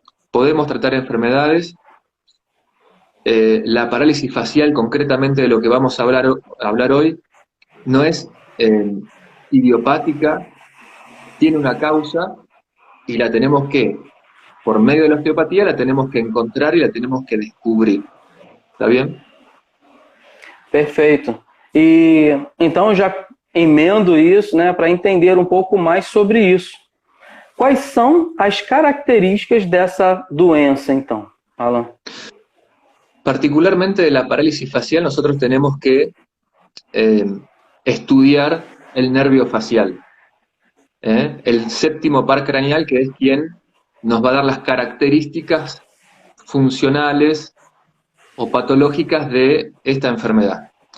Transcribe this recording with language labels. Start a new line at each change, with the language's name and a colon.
Spanish: Podemos tratar enfermedades. La parálisis facial, concretamente de lo que vamos a hablar hoy, no es idiopática, tiene una causa y la tenemos que, por medio de la osteopatía, la tenemos que encontrar y la tenemos que descubrir. ¿Está bien?
Portuguese: Perfeito. E então já emendo isso, né, para entender um pouco mais sobre isso. Quais são as características dessa doença, então, Alan?
Spanish: Particularmente de la parálisis facial, nosotros tenemos que estudiar el nervio facial, el séptimo par craneal, que es quien nos va a dar las características funcionales o patológicas de esta enfermedad.